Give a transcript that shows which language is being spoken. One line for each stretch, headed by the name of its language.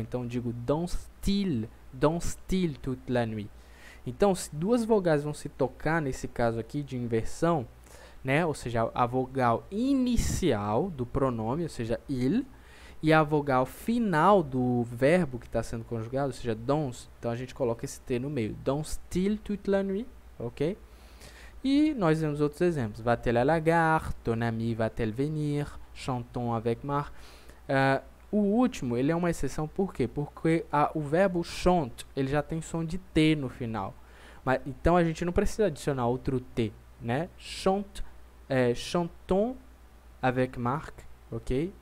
Portuguese: Então, eu digo
French: danse-t-il toute la nuit.
Portuguese: Então, se duas vogais vão se tocar, nesse caso aqui de inversão, né? Ou seja, a vogal inicial do pronome, ou seja, il, e a vogal final do verbo que está sendo conjugado, ou seja, danse. Então a gente coloca esse T no meio.
French: Danse-t-il toute la nuit, ok?
Portuguese: E nós vemos outros exemplos.
French: Va-t-elle à la gare? Ton ami va-t-elle venir? Chantons avec Marc.
Portuguese: O último, ele é uma exceção, por quê? Porque o verbo chante, ele já tem som de T no final. Então a gente não precisa adicionar outro T, né?
French: Chantons avec Marc,
Portuguese: ok?